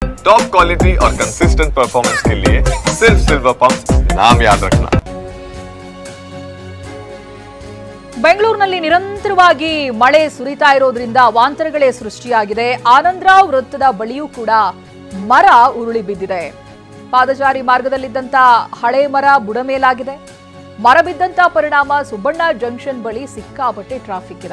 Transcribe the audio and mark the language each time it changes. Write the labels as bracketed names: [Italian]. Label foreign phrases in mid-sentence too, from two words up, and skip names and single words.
[English] top quality [Hindi] और [English] consistent performance [Hindi] के लिए सिर्फ सिल्वर पंप्स नाम याद रखना। [Kannada] ಬೆಂಗಳೂರಿನಲ್ಲಿ ನಿರಂತರವಾಗಿ ಮಳೆ ಸುರಿತಾ ಇರೋದ್ರಿಂದ ಅವಾಂತರಗಳೇ ಸೃಷ್ಟಿಯಾಗಿದೆ. ಆನಂದರಾವ್ ವೃತ್ತದ ಬಳಿಯೂ ಕೂಡ ಮರ ಉರುಳಿ ಬಿದ್ದಿದೆ. ಪಾದಚಾರಿ ಮಾರ್ಗದಲ್ಲಿದ್ದಂತ ಹಳೆ ಮರ ಬುಡಮೇಲಾಗಿದೆ. ಮರ ಬಿದ್ದಂತ ಪರಿಣಾಮ ಸುಬ್ಬಣ್ಣ ಜಂಕ್ಷನ್ ಬಳಿ ಸಿಕ್ಕಾಪಟ್ಟೆ ಟ್ರಾಫಿಕ್ ಇದೆ.